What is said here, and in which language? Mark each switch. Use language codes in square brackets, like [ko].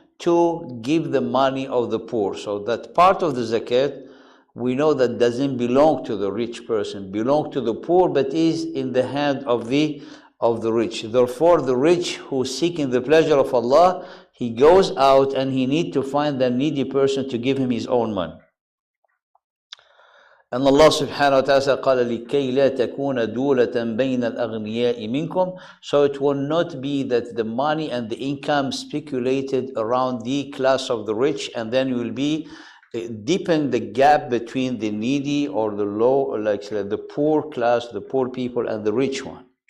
[en] to give the money of the poor. So that part of the zakat, we know that doesn't belong to the rich person, belong to the poor, but is in the hand of the rich. Therefore, the rich who seeking the pleasure of Allah, he goes out and he need to find the needy person to give him his own money. [ar] And Allah subhanahu wa ta'ala قال لكي لا تكون دولة بين الأغنياء منكم. [en] So it will not be that the money and the income speculated around the class of the rich, and then you will be deepen the gap between the needy or the low, like the poor class, the poor people, and the rich one.